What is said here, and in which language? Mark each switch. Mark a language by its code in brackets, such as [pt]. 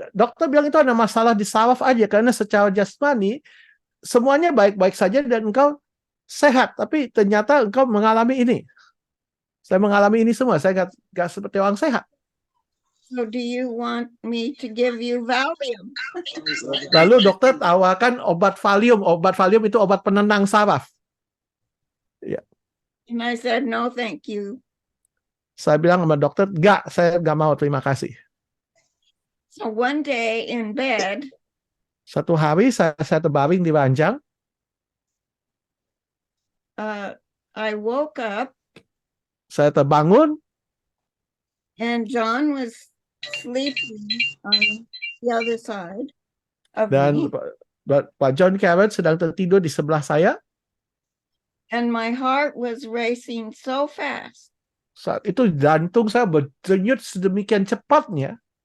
[id] Dokter bilang itu ada masalah di saraf aja, karena secara jasmani semuanya baik-baik saja dan engkau sehat, tapi ternyata engkau mengalami ini. Saya mengalami ini semua, saya nggak seperti orang sehat. [en] So do you want me to give you Valium? [id] Lalu dokter tawarkan obat Valium. Obat Valium itu obat penenang saraf. Ya. [en] And I said, no, thank you. [id] Saya bilang sama dokter, enggak, saya nggak mau, terima kasih. [en] So one day in bed, [id] satu hari saya terbaring di ranjang. [en] I woke up. [id] Saya terbangun. [en] And John was sleeping on the other side of [id] Dan [en] me. [id] Pak John Carrot sedang tertidur di sebelah saya. [en] And my heart was racing so fast. [id] Saat itu jantung saya berdenyut sedemikian cepatnya.